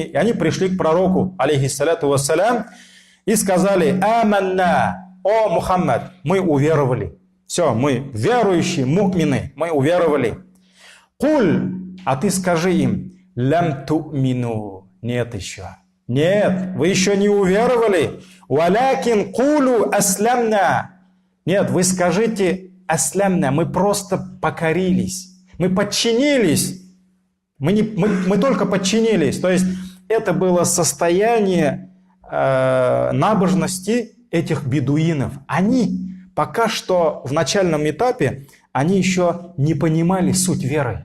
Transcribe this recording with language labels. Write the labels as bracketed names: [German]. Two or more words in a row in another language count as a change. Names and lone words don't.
[Russian] И они пришли к пророку, [Arabic] عليه الصلاة والسلام, [Russian] и сказали: «Аманна, о Мухаммад, мы уверовали». Все, мы верующие, му'мины, мы уверовали. «Куль», а ты скажи им: [Arabic] «لم تؤمنوا». [Russian] Нет еще. Нет, вы еще не уверовали. [Arabic] «ولكن قولوا أسلمنا». [Russian] Нет, вы скажите: «Аслямна», мы просто покорились, мы подчинились. Мы только подчинились. То есть это было состояние набожности этих бедуинов. Они пока что в начальном этапе, они еще не понимали суть веры.